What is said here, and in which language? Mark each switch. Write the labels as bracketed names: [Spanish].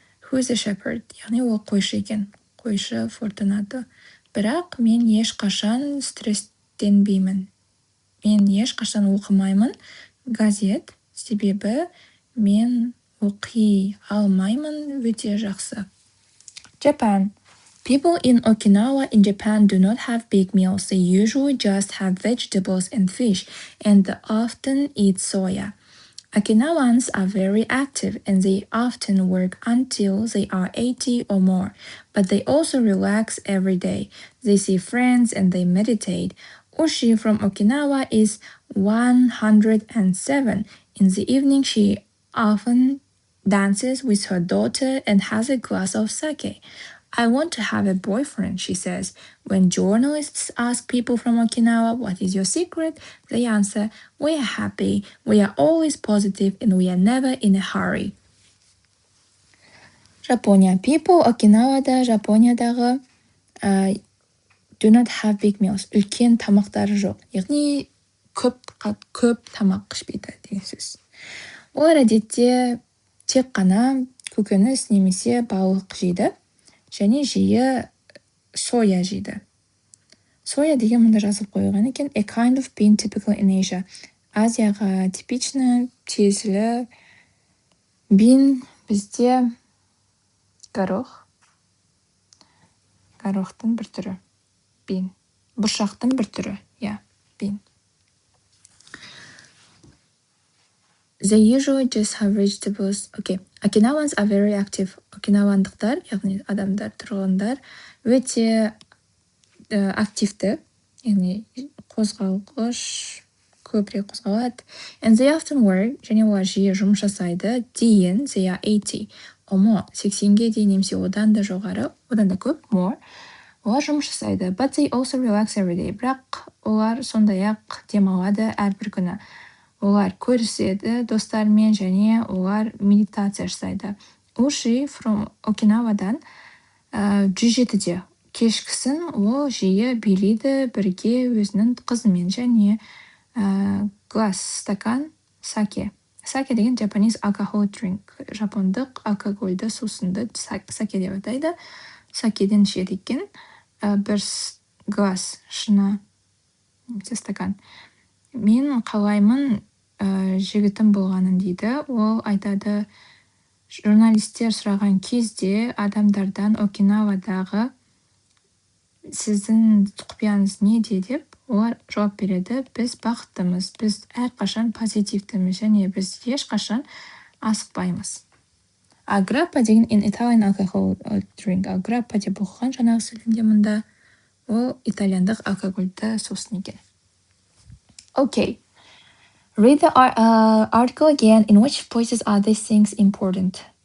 [English] Who is a shepherd? [Kazakh] Яғни ол қойшы екен. Қойшы Fortunato. Бірақ мен ешқашан стресстенбеймін. Мен ешқашан оқымаймын газет, себебі мен оқи алмаймын, өте жақсы. [English] Japan. People in Okinawa in Japan do not have big meals. They usually just have vegetables and fish, and they often eat soya. Okinawans are very active and they often work until they are 80 or more, but they also relax every day. They see friends and they meditate. Ushi from Okinawa is 107. In the evening, she often dances with her daughter and has a glass of sake. I want to have a boyfriend, she says. When journalists ask people from Okinawa, what is your secret? They answer, we are happy, we are always positive, and we are never in a hurry. Japonia. People Okinawada, Жапониядағы do not have big meals. [Kazakh] Үлкен тамақтары жоқ. Яғни көп тамақ ішпейді деген сөз. Олар әдетте тек қана көкөніс немесе балық жейді. Және жиі соя жейді. Соя деген мұнда жазып қойған екен. [English] A kind of bean typical in Asia. [Kazakh] Азияға типичный, тиесілі бин, бізде горох. Горохтың бір түрі. Бин. Бұршақтың бір түрі. Бин. [English] They usually just have vegetables. Okay. Okinawans are very active. [Kazakh] Окинавандықтар, яғни адамдар, тұрғындар, өте активті, яғни қозғалғыш, көбірек қозғалады. [English] And they often work, [Kazakh] және олар жиі жұмыс жасайды, дейін, [English] they are 80, [Kazakh] омо, 80-ге дейін немесе одан да жоғары, одан да көп, more, олар жұмыс жасайды. [English] But they also relax every day. [Kazakh] Бірақ олар сондай-ақ демалады әрбір күні. Олар көріседі достарымен және олар медитация жасайды. Уши from Окинавадан 107-де кешкісін ол жиі билейді бірге өзінің қызымен және глас, стакан, саке. [English] Саке деген Japanese alcohol drink. [Kazakh] Жапондық алкогольді сусынды саке деп атайды. Сакеден ішеді екен. Бір глас, шыны, немесе стакан. Мен қалаймын жігітім болғанын дейді. Ол айтады, журналистер сұраған кезде адамдардан Окинавадағы сіздің құпияңыз неде деп, олар жауап береді. Біз бақыттымыз, біз әрқашан позитивтіміз және біз ешқашан асықпаймыз. [English] Аграппа деген in Italian alcohol drink. [Kazakh] Аграппа деп оқыған жаңағы сөйлемде мұнда. Ол итальяндық алкогольді сусын екен. [English] Okay. Read the article again. In which places are these things important?